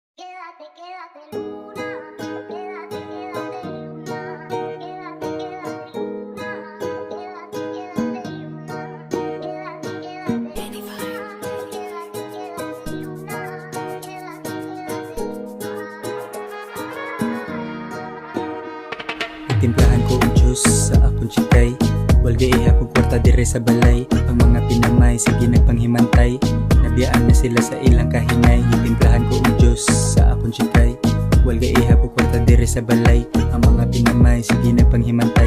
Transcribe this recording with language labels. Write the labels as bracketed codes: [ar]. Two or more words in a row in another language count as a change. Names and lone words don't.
[es] Quédate, quédate luna, quédate, quédate luna, quédate, quédate luna, quédate, quédate luna, quédate, quédate luna, quédate, quédate luna, quédate, quédate luna. [ceb] Timplahan ko ang Diyos sa akong chikay. Walga ihapon kwarta dire sa balay. Ang mga pinamay sige nagpanghimantay. Nabiyaan na sila sa ilang kahinay. Timplahan ko ang Diyos sa akong chikay. Walga ihapon kwarta dire sa balay. Ang mga pinamay sige nagpanghimantay.